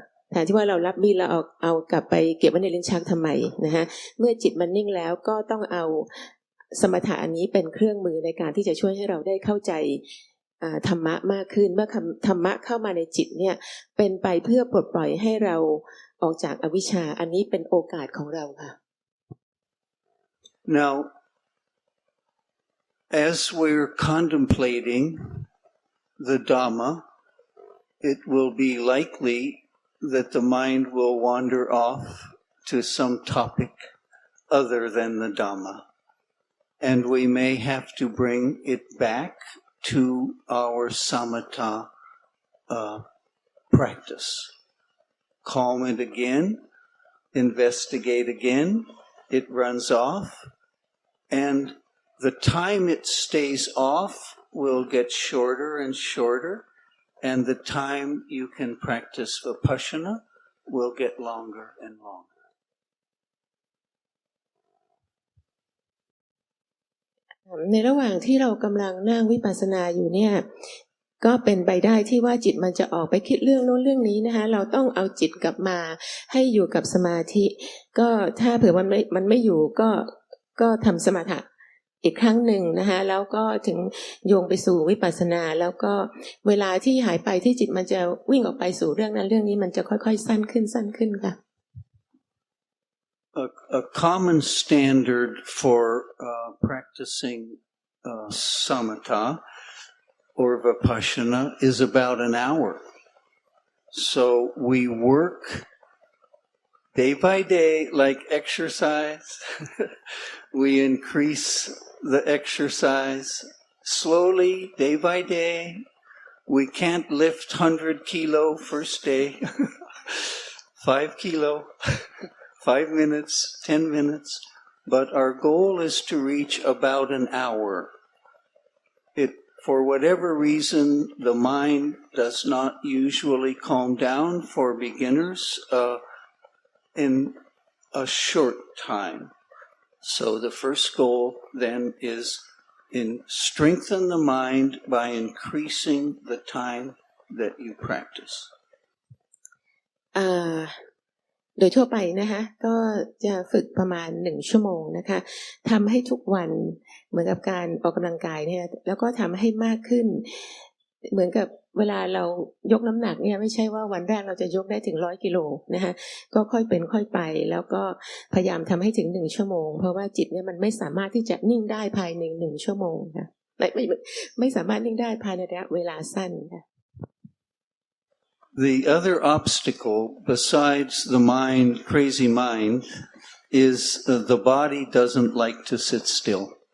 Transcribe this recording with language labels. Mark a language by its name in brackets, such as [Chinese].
[Thai] แทนที่ว่าเรารับมีดแล้วเอากลับไปเก็บไว้ในลิ้นชักทำไมนะคะเมื่อจิตมันนิ่งแล้วก็ต้องเอาสมถะอันนี้เป็นเครื่องมือในการที่จะช่วยให้เราได้เข้าใจธรรมะมากขึ้นเมื่อธรรมะเข้ามาในจิตเนี่ยเป็นไปเพื่อปลดปล่อยให้เราออกจากอวิชชาอันนี้เป็นโอกาสของเราค่ะ [English] Now, as we're contemplating the Dhamma, it will be likely that the mind will wander off to some topic other than the Dhamma. And we may have to bring it back to our samatha practice. Calm it again, investigate again, it runs off, and the time it stays off will get shorter and shorter, and the time you can practice vipassana will get longer and longer. [Thai] ในระหว่างที่เรากำลังนั่งวิปัสสนาอยู่เนี่ยก็เป็นไปได้ที่ว่าจิตมันจะออกไปคิดเรื่องโน้นเรื่องนี้นะคะเราต้องเอาจิตกลับมาให้อยู่กับสมาธิก็ถ้าเผื่อมันไม่อยู่ก็ทำสมถะอีกครั้งหนึ่งนะคะแล้วก็ถึงโยงไปสู่วิปัสสนาแล้วก็เวลาที่หายไปที่จิตมันจะวิ่งออกไปสู่เรื่องนั้นเรื่องนี้มันจะค่อยๆสั้นขึ้นค่ะ [English] A common standard for practicing samatha or vipassana is about an hour. So we work day by day like exercise. We increase the exercise slowly, day by day. We can't lift 100 kilo first day. 5 kilo. 5 minutes, 10 minutes, but our goal is to reach about an hour. For whatever reason, the mind does not usually calm down for beginners in a short time. So the first goal then is strengthen the mind by increasing the time that you practice. [Thai] โดยทั่วไปนะคะก็จะฝึกประมาณ1ชั่วโมงนะคะทำให้ทุกวันเหมือนกับการออกกำลังกายเนี่ยแล้วก็ทำให้มากขึ้นเหมือนกับเวลาเรายกน้ำหนักเนี่ยไม่ใช่ว่าวันแรกเราจะยกได้ถึง100กิโลนะคะก็ค่อยเป็นค่อยไปแล้วก็พยายามทำให้ถึง1ชั่วโมงเพราะว่าจิตเนี่ยมันไม่สามารถที่จะนิ่งได้ภายใน1ชั่วโมงค่ะไม่สามารถนิ่งได้ภายในระยะเวลาสั้นค่ะ [English] The other obstacle besides the mind, crazy mind, is the body doesn't like to sit still.